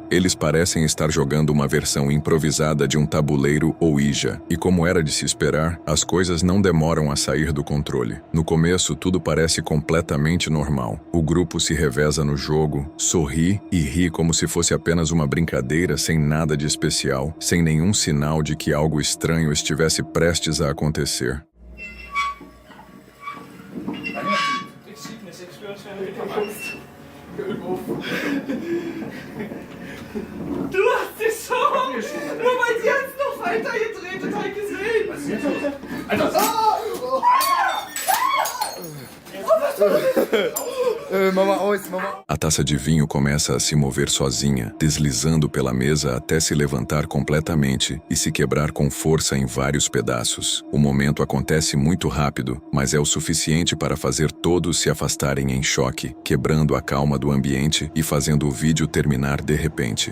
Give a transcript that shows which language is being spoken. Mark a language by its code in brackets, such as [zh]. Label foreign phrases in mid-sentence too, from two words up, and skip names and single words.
[pt] Eles parecem estar jogando uma versão improvisada de um tabuleiro Ouija, e como era de se esperar, as coisas não demoram a sair do controle. No começo, tudo parece completamente normal. O grupo se reveza no jogo, sorri e ri como se fosse apenas uma brincadeira sem nada de especial, sem nenhum sinal de que algo estranho estivesse prestes a acontecer. [de] Du hast dich schon! Nur weil sie jetzt noch weiter gedreht hat, habe ich gesehen! Was ist jetzt? Alter! [pt] A taça de vinho começa a se mover sozinha, deslizando pela mesa até se levantar completamente e se quebrar com força em vários pedaços. O momento acontece muito rápido, mas é o suficiente para fazer todos se afastarem em choque, quebrando a calma do ambiente e fazendo o vídeo terminar de repente.